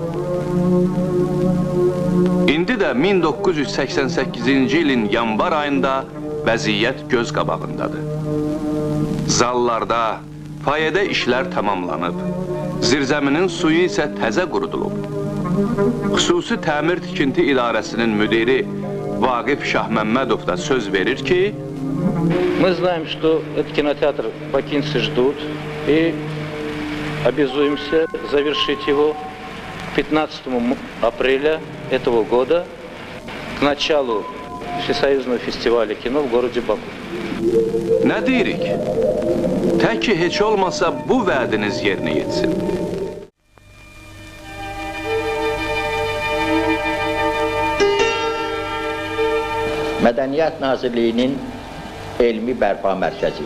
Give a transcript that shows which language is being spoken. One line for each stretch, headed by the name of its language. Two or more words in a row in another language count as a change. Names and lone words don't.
Azerbaijani: İndi də 1988-ci ilin yanvar ayında vəziyyət göz qabağındadır. Zallarda, fayədə işlər tamamlanıb, zirzəminin suyu isə təzə qurudulub. Xüsusi Təmir Tikinti İdarəsinin müdiri Vaqif Şahməmmədov da söz verir ki,
Russian: мы знаем, что этот кинотеатр бакинцы ждут и обязуемся завершить его 15 апреля этого года к началу Всесоюзного фестиваля кино в городе Баку.
Azerbaijani: Nə deyirik? Tək ki, heç olmasa bu vədiniz yerinə yetsin. Mədəniyyət Nazirliyinin Elmi Bərpa Mərkəzi.